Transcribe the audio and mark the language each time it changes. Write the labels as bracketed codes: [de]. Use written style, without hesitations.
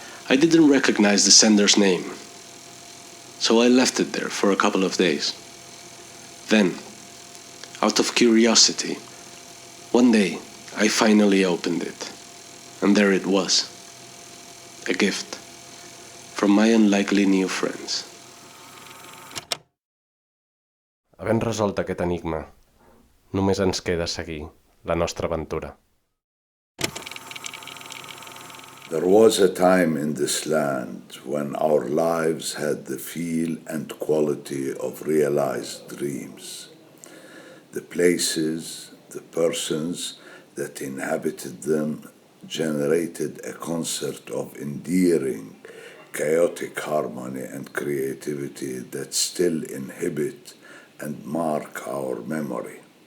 [en] I didn't recognize the sender's name, so I left it there for a couple of days. Then, out of curiosity, one day I finally opened it, and there it was, a gift from my unlikely new friends. [ca] Havent resolt aquest enigma, només ens queda seguir la nostra aventura. [en] There was a time in this land when our lives had the feel and quality of realized dreams. The places, the persons that inhabited them generated a concert of endearing, chaotic harmony and creativity that still inhibit and mark our memory.